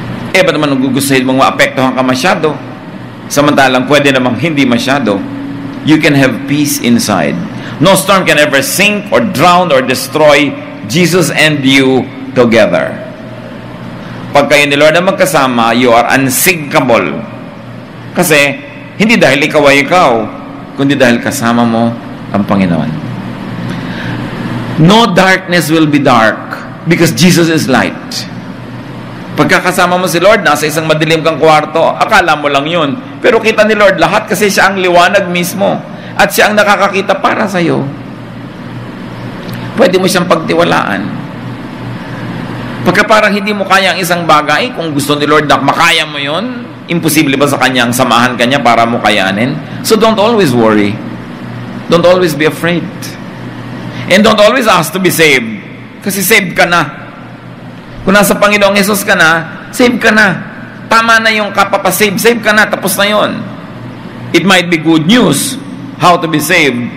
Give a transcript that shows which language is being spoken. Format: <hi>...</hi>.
<tl>Ba't naman gugustuhin mong maapektuhan ka masyado? Samantalang pwede namang hindi masyado.</tl> <en>You can have peace inside. No storm can ever sink or drown or destroy Jesus and you together.</en> <tl>Pag kayo ni Lord na magkasama,</tl> <en>you are unsinkable.</en> <tl>Kasi, hindi dahil ikaw ay ikaw, kundi dahil kasama mo ang Panginoon.</tl> <en>No darkness will be dark because Jesus is light.</en> <tl>Pagkakasama mo si Lord, nasa isang madilim kang kwarto, akala mo lang yun. Pero kita ni Lord lahat kasi siya ang liwanag mismo. At siya ang nakakakita para sa'yo. Pwede mo siyang pagtiwalaan. Pagka parang hindi mo kaya ang isang bagay, kung gusto ni Lord na makaya mo yun, imposible ba sa Kanya ang samahan ka niya para mo kayanin?</tl> <en>So don't always worry. Don't always be afraid. And don't always ask to be saved.</en> <tl>Kasi saved ka na. Kung nasa Panginoong Jesus ka na, save ka na. Tama na yung kapapasave. Save ka na. Tapos na yon.</tl> <en>It might be good news how to be saved.</en>